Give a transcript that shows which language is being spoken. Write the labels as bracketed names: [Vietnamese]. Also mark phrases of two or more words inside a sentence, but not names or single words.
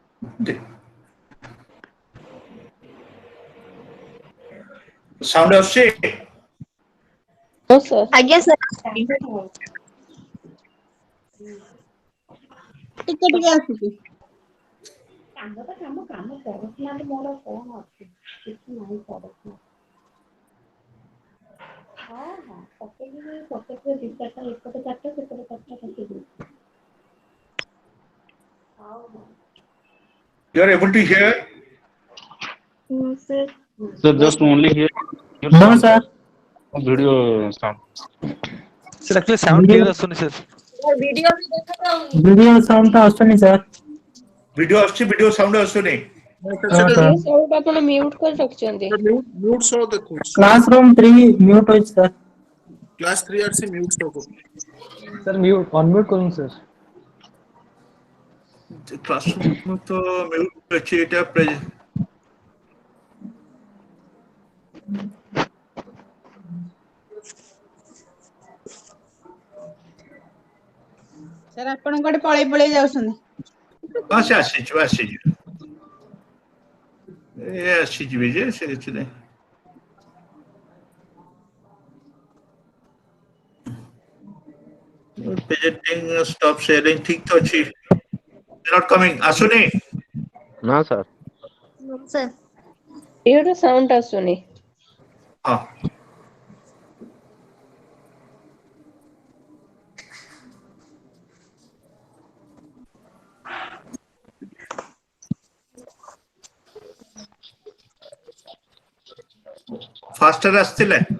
[Odia] Sound ଆସୁଛି? [English] No, sir. [Odia] ଆଜ୍ଞା ସାର୍ ଟିକେ ଟିକେ ଆସୁଛି। [English] You are able to hear? No, sir. So just only here. No, sir. Video sound. Sir, actually sound clear ଆସୁନି sir. [Odia] ଭିଡିଓ ବି ଦେଖାଯାଉନି। [English] Video sound [Odia] ତ ଆସୁନି [English] sir. [Odia] ଭିଡିଓ ଆସୁଛି, [English] video sound [Odia] ଆସୁନି। ହଁ, ସେଟା sir. [English] Video sound [Odia] ଆପଣ mute କରି ରଖିଛନ୍ତି। [English] mute show ଦେଖୁଛି। Classroom 3 mute ହୋଇଛି sir. [Odia] Class 3 ଆର ସେ [English] mute show [Odia] କରୁଛି। [English] Sir mute unmute କରନ୍ତୁ sir. [Odia] କ୍ଲାସରୁମ୍ ତ ମ୍ୟୁଟ୍ ଅଛି, ଏଇଟା ସାର୍ ଆପଣ କୁଆଡେ ପଳେଇ ଯାଉଛନ୍ତି? ହଁ ସେ ଆସିଯିବେ ଏ ଆସିଯିବେ ଯେ ସେ କିଛି ନାହିଁ। [English] Presenting stop sharing [Odia] ଠିକ ତ ଅଛି। [English] Not coming ଆସୁନି? [Odia] ନା ସାର୍। ସାର୍ [English] Video sound ଆସୁନି। [Odia] ହଁ ଫାଷ୍ଟରେ ଆସିଥିଲେ?